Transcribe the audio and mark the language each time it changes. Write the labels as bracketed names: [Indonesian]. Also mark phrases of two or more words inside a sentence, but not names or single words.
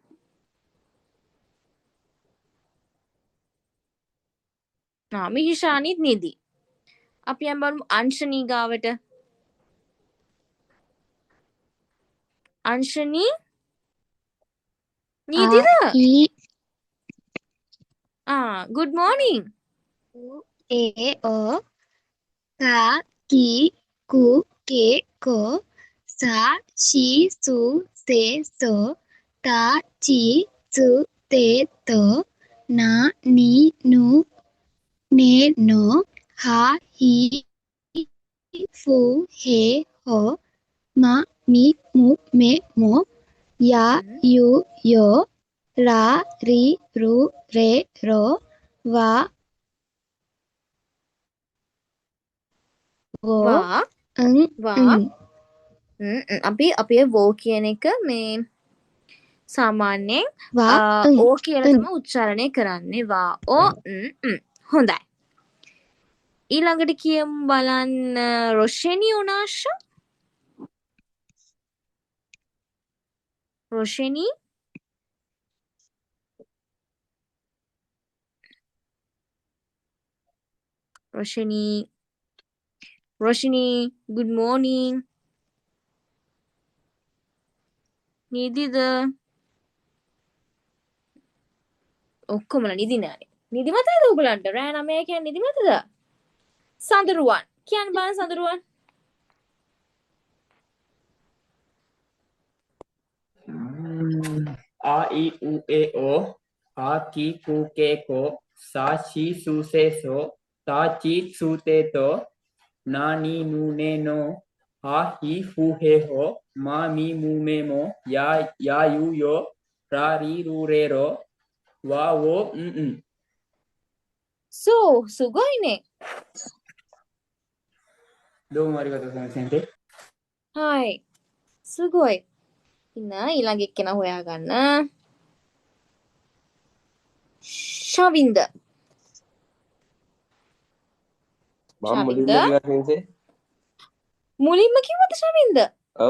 [Sinhala] මිහිෂානිත් නිදි. අපි යන් බලමු අංශනී ගාවට. අංශනී නිදිද? [English] good morning. [Japanese] え お か き く け こ さ し すせ そ た ち す て と な に ぬ ね の は ひ ふ へ ほ ま み む め も や ゆ よ ら り る れ ろ わ [Sinhala] අපි වෝ කියන එක මේ සාමාන්‍යයෙන් ඕ කියලා තමයි උච්චාරණය කරන්නේ. වා ඕ හොඳයි. ඊළඟට කියමු බලන්න රොෂෙනි උනාෂා. [English] රොෂෙනි Roshini, good morning. [Sinhala] නිදිද? ඔක්කොමලා නිදි නෑනේ. නිදිමතද ඔයගලන්ට? රෑ 9 කියන්නේ නිදිමතද? සඳරුවන්. කියන්න බලන්න සඳරුවන්. [Japanese] あ い う え お あ き く け こ さ し す せ そ た ち す て と な に ぬ ね の は ひ ふ へ ほ ま み む め も や ゆ よ ら り る れ ろ わ を [Sinhala] සුගොයිනේ. [Japanese] どうも ありがとう 先生. Hai. [Sinhala] සුගොයි. ඉන්න ඊළඟ එක්කෙනා හොයාගන්න. ශවින්ද. මුලින්ම කිව්වද ශවින්ද? ඔව්.